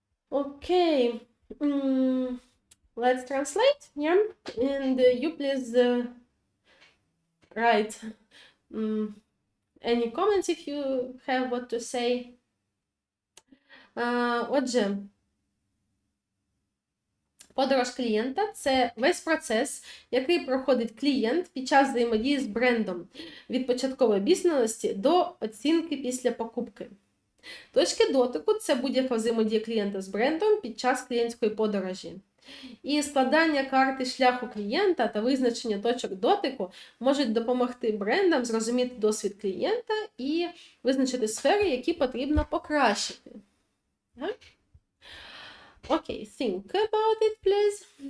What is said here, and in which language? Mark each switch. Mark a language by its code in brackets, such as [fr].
[en] Okay, let's translate, yeah? And you please write any comments if you have what to say. [uk] Отже, подорож клієнта – це весь процес, який проходить клієнт під час взаємодії з брендом від початкової обізнаності до оцінки після покупки. Точки дотику – це будь-яка взаємодія клієнта з брендом під час клієнтської подорожі. І складання карти шляху клієнта та визначення точок дотику можуть допомогти брендам зрозуміти досвід клієнта і визначити сфери, які потрібно покращити. [en] Okay, think about it, please.